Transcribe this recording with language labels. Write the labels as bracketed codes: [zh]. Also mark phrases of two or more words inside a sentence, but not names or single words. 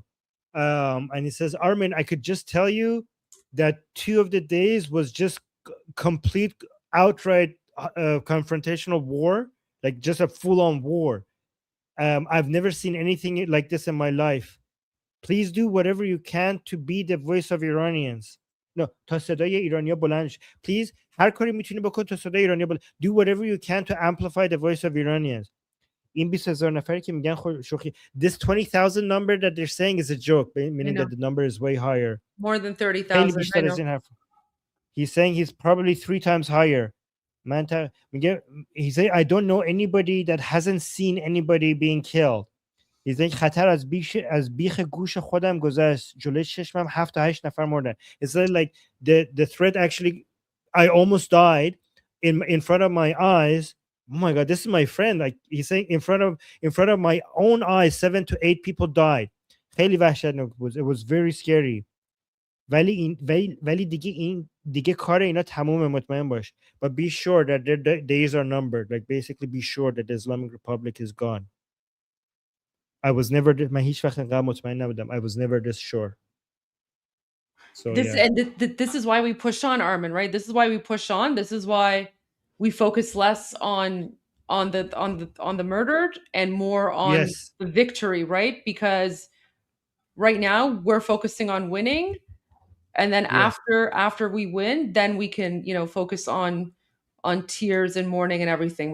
[en] And he says, "Armin, I could just tell you that 2 of the days was just complete, outright confrontational war, like just a full-on war. I've never seen anything like this in my life. Please do whatever you can to be the voice of Iranians. No, [fa] تا صدای ایرانیا بلند شه. Please, هر کاری میتونی بکن تا صدای ایرانیا بلند. [en] Do whatever you can to amplify the voice of Iranians. [fa] این 20,000 نفری که میگن شوخی. [en] This 20,000 number that they're saying is a joke, meaning that the number is way higher. More than 30,000. He's saying he's probably 3 times higher. He said, I don't know anybody that hasn't seen anybody being killed. He's saying [fa] خطر از بیخ گوش خودم گذشت. جلوی چشمم 7 تا 8 نفر مردن. [en] It's like the threat actually, I almost died in front of my eyes. Oh my God, this is my friend. Like he's saying in front of my own eyes, 7 to 8 people died. [fa] خیلی وحشتناک بود. [en] It was very scary. [fa] ولی دیگه کار اینا تمومه، مطمئن باش. [en] But be sure that their days are numbered. Like basically be sure that the Islamic Republic is gone. I was never [fa] من هیچ وقت انقدر مطمئن نبودم. [en] I was never this sure. So this is why we push on, Armin, right? This is why we push on. This is why we focus less on the murdered and more on the victory, right? Because right now we're focusing on winning, and then after we win, then we can focus on tears and mourning and everything.